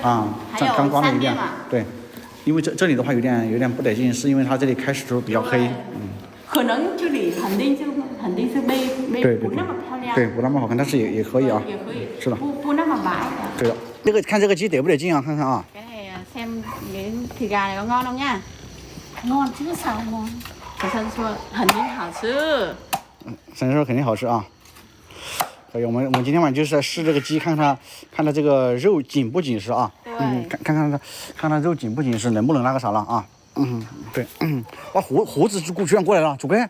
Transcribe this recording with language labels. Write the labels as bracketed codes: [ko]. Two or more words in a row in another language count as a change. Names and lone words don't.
[zh] 啊，刚关了1遍，对，因为这里的话有点不得劲，是因为它这里开始就比较黑，可能这里肯定是没不那么漂亮，对，不那么好看，但是也可以啊，也可以，是的，不那么白的。对的，这个看这个鸡得不得劲啊？看看啊。 [vi] cái này xem miếng thịt gà này có ngon không nha? Ngon chứ sao không ngon? [zh] 小三说肯定好吃。小三说肯定好吃啊。可以，我们今天晚上就是在试这个鸡，看它这个肉紧不紧实啊。看它肉紧不紧实，能不能那个啥了啊？对，哇，胡子居然过来了，主贵。